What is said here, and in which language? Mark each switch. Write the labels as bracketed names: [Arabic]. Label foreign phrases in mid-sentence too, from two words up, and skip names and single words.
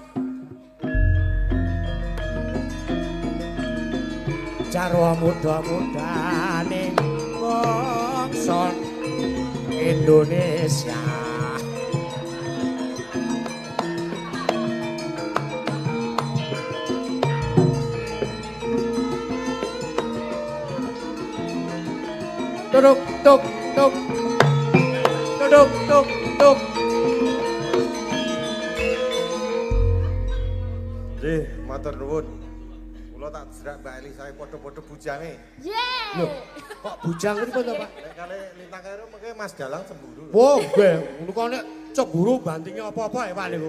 [Javanese] Jarwa muda-mudane bangsa Indonesia. Tutuk, tuk, tuk. Tutuk, tuk, tuk. Nggih, matur nuwun. Kula tak jerak Mbak Eli saya padha-padha bujange. Loh, kok bujang niku to, Pak? Nek kali lintang karo mengke Mas Dalang cemburu. Wah, nggih, ngono kok nek cemburu bandinge apa-apa ya, Pak niku.